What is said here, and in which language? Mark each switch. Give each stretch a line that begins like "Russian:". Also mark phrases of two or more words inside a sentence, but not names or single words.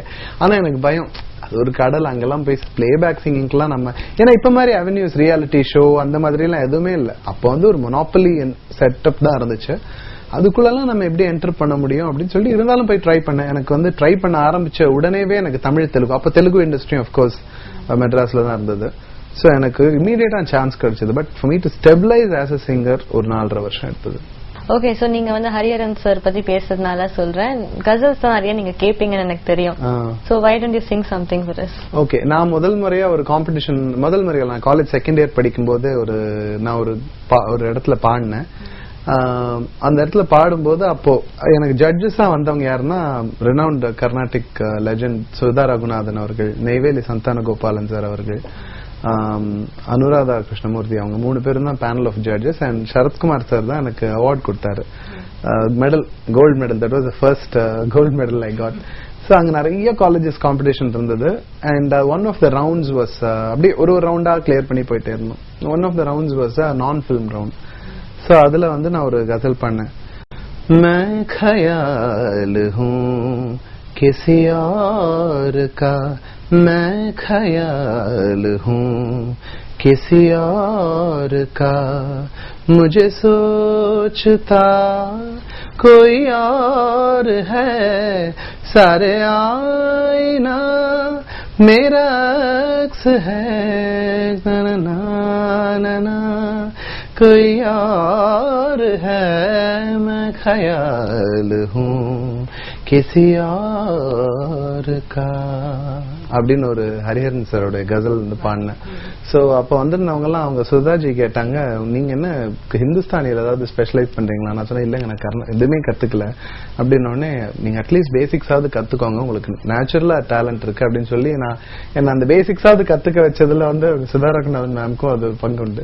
Tamil: ஆனா எனக்கு பயம், அது ஒரு கடல், அங்கெல்லாம் போய்
English: playback singing
Tamil: நம்ம, ஏன்னா இப்ப மாதிரி
English: avenues reality show
Tamil: அந்த மாதிரி எல்லாம் எதுவுமே இல்ல. அப்போ ஒரு
English: monopoly setup
Tamil: தான் இருந்துச்சு. அதுக்குள்ளெல்லாம் நம்ம எப்படி என்டர் பண்ண முடியும் அப்படின்னு சொல்லி இருந்தாலும் போய் ட்ரை பண்ணேன். எனக்கு ட்ரை பண்ண ஆரம்பிச்ச உடனேவே எனக்கு தமிழ் தெலுங்கு, அப்ப தெலுங்கு
English: industry of course
Tamil: மெட்ராஸ்ல தான் இருந்தது. சோ எனக்கு
English: immediately chance
Tamil: கிடைச்சது.
English: but for me to stabilize as a singer
Tamil: ஒரு 4.5 வருஷம் எடுத்தது. ஓகே, சோ நீங்க ஹரிஹரன் சார் பத்தி பேசுறதுனால சொல்றேன், கசல்ஸ் தான் நிறைய நீங்க கேப்பீங்கன்னு எனக்கு தெரியும்.
English: so why don't you sing something for us?
Tamil: ஓகே, நான் முதல் முறையா ஒரு காம்படிஷன், நான்
English: college second year
Tamil: படிக்கும்போது நான் ஒரு இடத்துல பாடினேன். அந்த இடத்துல பாடும்போது அப்போ எனக்கு ஜட்ஜஸா வந்தவங்க யாருன்னா
English: renowned Carnatic legend
Tamil: சுதா ரகுநாதன் அவர்கள், நெய்வேலி சந்தான கோபாலன் சார் அவர்கள், அனுராதா கிருஷ்ணமூர்த்தி, அவங்க 3 பேரும் தான்
English: panel of judges.
Tamil: அண்ட் சரத்குமார் சார் தான் எனக்கு அவார்ட் கொடுத்தாரு, மெடல்,
English: gold medal. that was the first gold medal I got.
Tamil: சோ அங்க நிறைய
English: colleges competition
Tamil: இருந்தது.
English: and one of the rounds was,
Tamil: அப்படியே ஒரு ரவுண்டா கிளியர் பண்ணி போயிட்டே இருந்தோம்.
English: one of the rounds was a non film round.
Tamil: சோ அதுல நான் ஒரு கசல் பண்ணேன்.
Hindi: मैं ख्याल हूँ किसी और का, मैं ख्याल हूँ किसी और का, मुझे सोचता कोई और है, सारे आईना मेरा अक्स है, ना ना ना ना कोई और है, मैं ख्याल हूँ किसी और का
Tamil: அப்படின்னு ஒரு ஹரிஹரன் சாரோட கசல் பாடினேன். சோ அப்ப வந்திருந்தவங்க எல்லாம் அவங்க சுதாஜி கேட்டாங்க, நீங்க என்ன ஹிந்துஸ்தானியில ஏதாவது ஸ்பெஷலைஸ் பண்றீங்களா? நான் சொன்னேன், இல்லங்க நான் எதுவுமே கத்துக்கல அப்படின்னு. உடனே நீங்க
English: at least basics
Tamil: கத்துக்கோங்க, உங்களுக்கு
English: naturally talent
Tamil: இருக்கு அப்படின்னு சொல்லி என்ன அந்த பேசிக்ஸாவது கத்துக்க வச்சதுல சுதா ரகுநாதன் மேம்க்கும் அது பங்கு உண்டு.